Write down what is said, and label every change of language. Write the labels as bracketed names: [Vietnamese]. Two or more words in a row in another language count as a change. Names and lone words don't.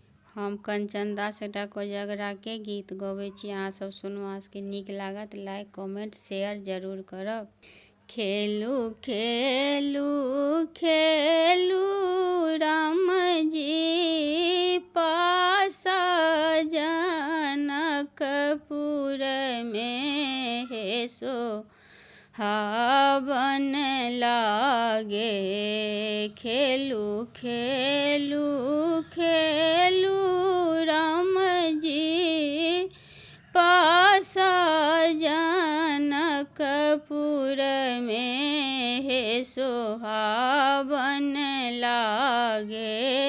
[Maithili] हम कंचन दास एकटा कोजगरा के गीत गबै छी। अहाँ सब सुनू, अहाँ सबके नीक लागत। [English] like comment share [Maithili] जरूर करब। खेलू खेलू खेलू राम जी पास जनकपुर में हे सो हावन लागे। खेलू खेलू खेलू राम जी पास जनकपुर में हे सोहावन लागे।